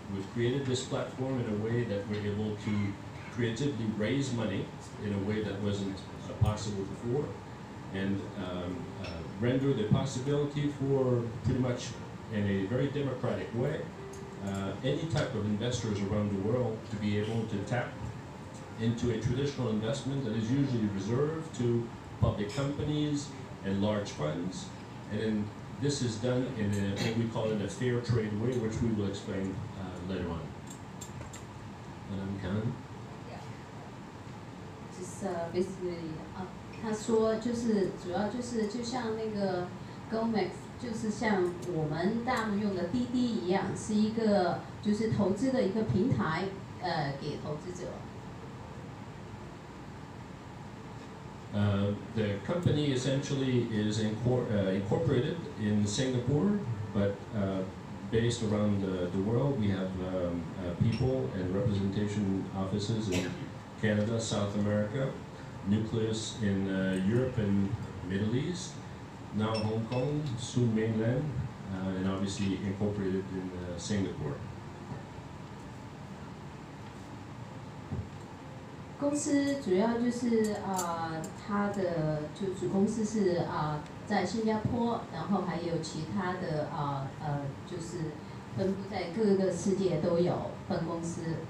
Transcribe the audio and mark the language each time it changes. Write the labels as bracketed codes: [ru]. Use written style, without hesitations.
[en] We've created this platform in a way that we're able to creatively raise money in a way that wasn't possible before, and render the possibility for pretty much in a very democratic way any type of investors around the world to be able to tap into a traditional investment that is usually reserved to public companies and large funds. And then this is done in what we call in a fair trade way, which we will explain later on. Madame Khan? Just basically, [zh] 他说就是主要就是就像那个 Goldfinx， 就是像我们大陆用的滴滴一样，是一个就是投资的一个平台，给投资者。 [en] The company essentially is incorporated in Singapore, but based around the world. We have people and representation offices in Canada, South America, nucleus in Europe and Middle East, now Hong Kong, soon mainland, and obviously incorporated in Singapore. [zh] 公司主要就是它的就子公司是在新加坡，然后还有其他的就是分布在各个世界都有分公司。